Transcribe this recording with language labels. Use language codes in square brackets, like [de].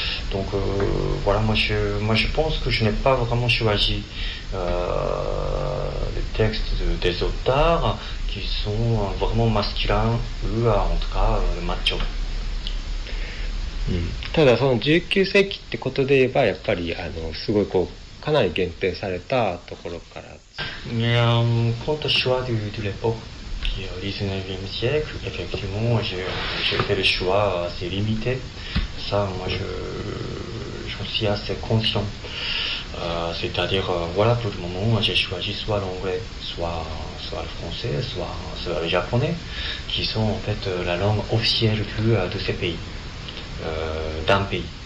[fr] Donc voilà, moi je pense que je n'ai pas vraiment choisi les textes des auteurs qui sont vraiment masculins ou en tout cas macho. [ja] ただその19世紀ってことで言えばやっぱりあのすごいこうかなり限定されたところから。 [fr] Quant au choix de l'époque qui est au 19e siècle, effectivement, j'ai fait le choix assez limité. Ça, moi, j'en suis assez conscient. C'est-à-dire, voilà, pour le moment, j'ai choisi soit l'anglais, soit le français, soit le japonais, qui sont en fait la langue officielle de ces pays, d'un pays.